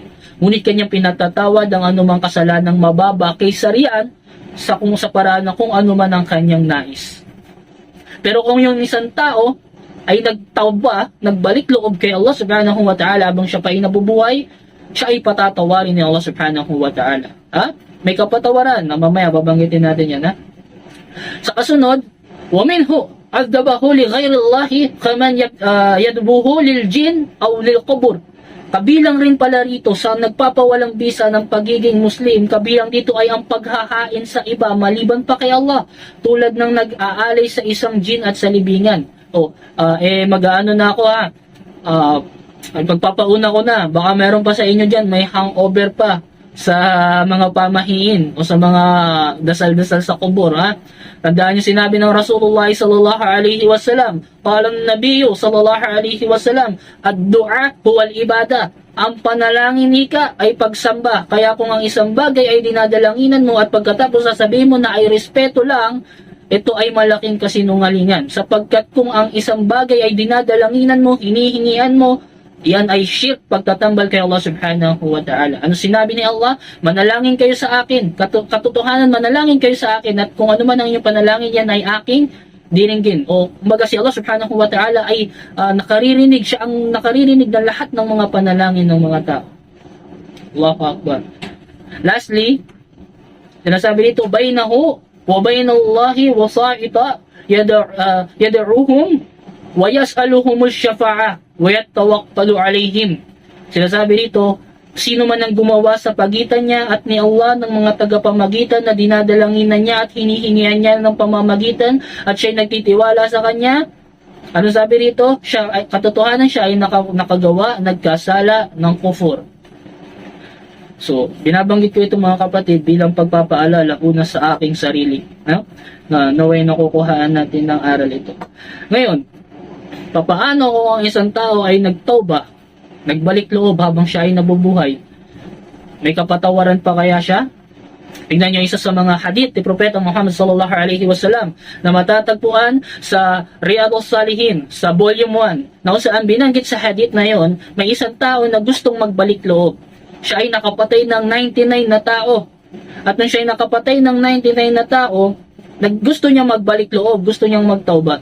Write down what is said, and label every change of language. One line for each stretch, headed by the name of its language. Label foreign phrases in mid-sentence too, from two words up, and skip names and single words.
Filipino: Ngunit kanyang pinatatawad ang anumang kasalanang mababa kaysa riyan sa paraan na kung ano man ang kanyang nais. Pero kung yung isang tao ay nagtawba, nagbalik loob kay
Arabic: الله سبحانه وتعالى
Filipino: habang siya pa ay nabubuhay, siya ay patatawarin ni Allah
Arabic: سبحانه وتعالى.
Filipino: May kapatawaran na mamaya babanggitin natin yan. Sa kasunod,
Arabic: ومنه الذبح لغير الله كمن يذبح للجن أو للقبور.
Filipino: Kabilang rin pala rito sa nagpapawalang bisa ng pagiging Muslim, kabilang dito ay ang paghahain sa iba maliban pa kay Allah, tulad ng nag-aalay sa isang jin at sa libingan. Mag-aano na ako ay pagpapauna ko na, baka meron pa sa inyo dyan, may hangover pa sa mga pamahiin o sa mga dasal-dasal sa kubur. Tandaan niyo sinabi ng
Arabic: رسول الله صلى الله عليه وسلم قال النبي صلى الله عليه وسلم الدعاء هو العبادة.
Filipino: Ang panalangin ika ay pagsamba. Kaya kung ang isang bagay ay dinadalanginan mo at pagkatapos sasabihin mo na ay respeto lang, ito ay malaking kasinungalingan. Sapagkat kung ang isang bagay ay dinadalanginan mo, hinihingian mo, yan ay shirk, pagtatambal kay Allah
Arabic: سبحانه وتعالى.
Filipino: Ano sinabi ni Allah? Manalangin kayo sa akin. Katotohanan, manalangin kayo sa akin, at kung ano man ang inyong panalangin, yan ay aking diringgin. O kumbaga si Allah
Arabic: سبحانه وتعالى
Filipino: ay nakaririnig. Siya ang nakaririnig ng lahat ng mga panalangin ng mga tao.
Arabic: الله أكبر.
Filipino: Lastly, sinasabi dito,
Arabic: بينه وبين الله وسائط يدعوهم ويسألهم الشفاعة ويتوكل عليهم.
Filipino: Sinasabi dito, sino man ang gumawa sa pagitan niya at ni Allah ng mga tagapamagitan na dinadalanginan niya at hinihingian niya ng pamamagitan at siya'y nagtitiwala sa kanya, ano sabi rito? Katotohanan siya ay nakagawa, nagkasala ng kufur. So, binabanggit ko ito mga kapatid bilang pagpapaalala una sa aking sarili. Na naway nakukuhaan natin ng aral ito. Ngayon, papaano kung ang isang tao ay nagtauba, nagbalik loob habang siya ay nabubuhay? May kapatawaran pa kaya siya? Tingnan niyo isa sa mga hadith ni Propeta Muhammad
Arabic: صلى الله عليه وسلم
Filipino: na matatagpuan sa Riyadhus Salihin sa volume 1, na kung saan binanggit sa hadith na yon, may isang tao na gustong magbalik loob. Siya ay nakapatay ng 99 na tao. At nung siya ay nakapatay ng 99 na tao, gusto niya magbalik loob, gusto niyang magtauba.